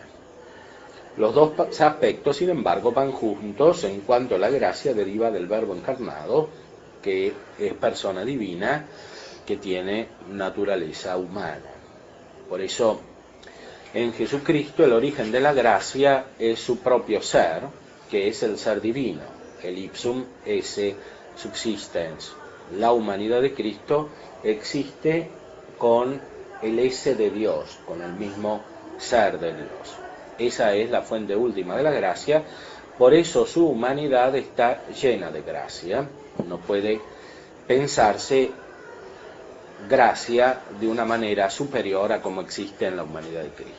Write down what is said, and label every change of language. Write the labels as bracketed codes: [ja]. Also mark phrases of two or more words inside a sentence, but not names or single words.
[es] Los dos aspectos, sin embargo, van juntos en cuanto la gracia deriva del Verbo encarnado, que es persona divina, que tiene naturaleza humana. Por eso, en Jesucristo el origen de la gracia es su propio ser, que es el ser divino, el [la] ipsum esse subsistens. [es] La humanidad de Cristo existe con el ese de Dios, con el mismo ser de Dios. Esa es la fuente última de la gracia, por eso su humanidad está llena de gracia. No puede pensarse gracia de una manera superior a como existe en la humanidad de Cristo.